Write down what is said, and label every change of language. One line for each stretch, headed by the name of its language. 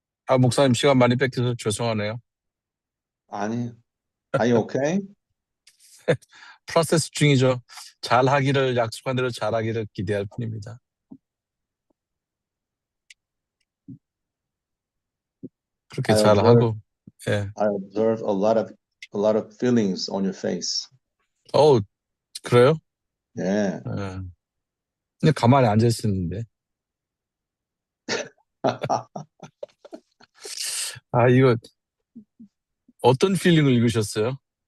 Korean: 목사님 시간 많이 뺏겨서 죄송하네요. 아니,
English: are you okay?
Korean: 프로세스 중이죠. 잘하기를 약속한 대로 잘하기를 기대할 뿐입니다. 그렇게 잘하고. 예.
English: I observe a lot of feelings on your face.
Korean: 그래요?
English: Yeah.
Korean: 근데 가만히 앉아 있었는데. 이거 어떤 필링을 읽으셨어요?